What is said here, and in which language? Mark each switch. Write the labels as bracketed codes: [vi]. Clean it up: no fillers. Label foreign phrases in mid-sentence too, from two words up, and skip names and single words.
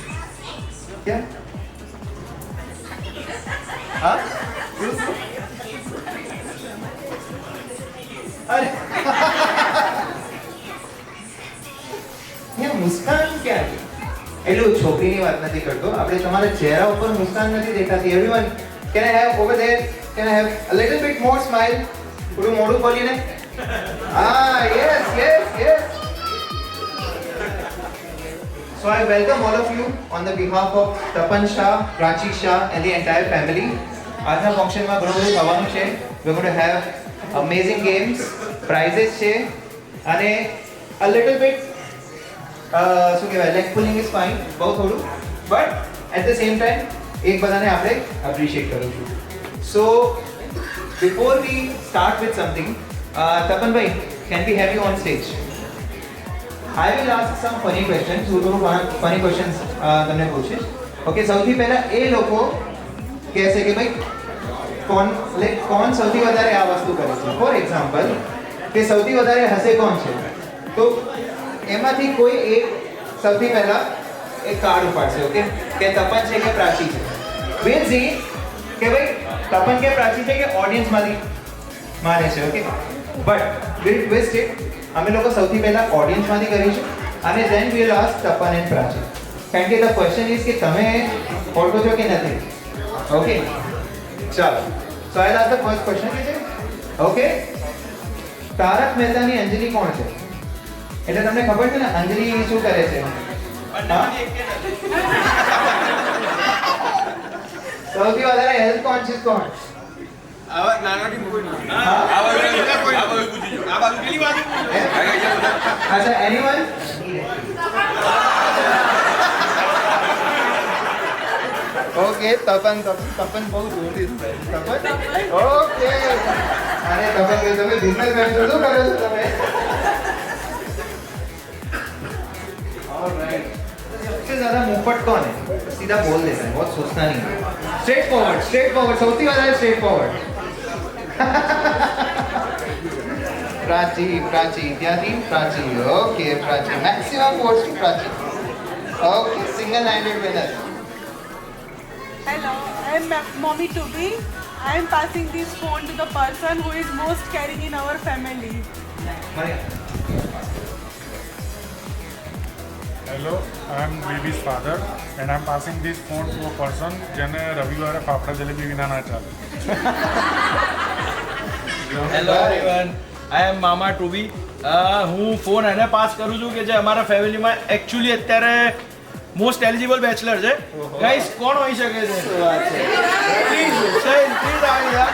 [gu] કેમ? હા, અરે મુસ્કાન ક્યાં? એટલું છોકરીની વાત નથી કરતો. આપણે તમારા ચહેરા ઉપર મુસ્કાન નથી દેખાતી. [en] Everyone, can I have over there? Can I have a little bit more smile? [gu] થોડું મોઢું ખોલીને. હા, [en] yes yes yes. So I welcome all of you on the behalf of Tapan Shah, Prachi Shah and the entire family. [gu] આજના ફંક્શનમાં ઘણું બધું થવાનું છે. [en] We're going to have amazing games, prizes [gu] છે અને [en] a little bit [gu] શું કહેવાય, [en] leg pulling is fine, [gu] બહુ થોડું, [en] but at the same time [gu] એક બધાને આપણે appreciate કરું છું. [en] So before we start with something, Tapan bhai, can we have you on stage? I will ask some funny questions. [gu] હું થોડું [en] funny questions [gu] તમને પૂછીશ. ઓકે, સૌથી પહેલા એ લોકો કહેશે કે ભાઈ કોણ સૌથી વધારે આ વસ્તુ કરે છે. [en] for example [gu] કે સૌથી વધારે હસે કોણ છે, તો એમાંથી કોઈ એક સૌથી પહેલા એક કાર્ડ ઉપાડશે. ઓકે, કે તપન છે કે પ્રાચી છે. [en] we'll see [gu] કે ભાઈ તપન કે પ્રાચી છે કે ઓડિયન્સમાંથી માને છે. [en] okay, but we'll twist it. [gu] અમે લોકો સૌથી પહેલા ઓડિયન્સમાંથી કરીશું અને [en] then we'll ask [gu] તપન એન્ડ પ્રાચી. કારણ કે [en] the question is [gu] કે તમે ઓળખો છો કે નથી. ઓકે, ચાલો. [en] So I'll ask the first question. [gu] ઓકે, તારક મહેતાની અંજલિ કોણ છે? એટલે તમને ખબર છે ને અંજલિ શું કરે છે? સૌથી વધારે [en] health conscious [gu] કોણ? અચ્છા, એનીવન? ઓકે, તપન બહુ જોરથી તપન. ઓકે, અરે તપન કે તમે બિઝનેસમેન છો, શું કરો છો તમે? [hi] ऑलराइट, सबसे ज्यादा मुंहफट कौन है? सीधा बोल देता है, बहुत सोचता नहीं. [en] straight forward, [gu] સૌથી વધારે [en] straight forward. [gu] प्राची ત્યાંથી प्राची. ઓકે, [en] प्राची, maximum votes to प्राची. okay, single handed winner. Hello, I am Mommy Tubi. I am passing this phone to the person who is most caring in our family. Hello, I am baby's father and I am passing this phone to a person [gu] જેને રવિવારે ફાફડા જલેબી વિના ના ચાલે. [en] Hello everyone, I am Mama Tubi. [gu] હું ફોન એને પાસ કરું છું કે જે અમારા ફેમિલીમાં એકચ્યુઅલી અત્યારે [en] most eligible bachelor [gu] છે. ગાઈસ, કોણ હોઈ શકે છે? પ્લીઝ આવી જા.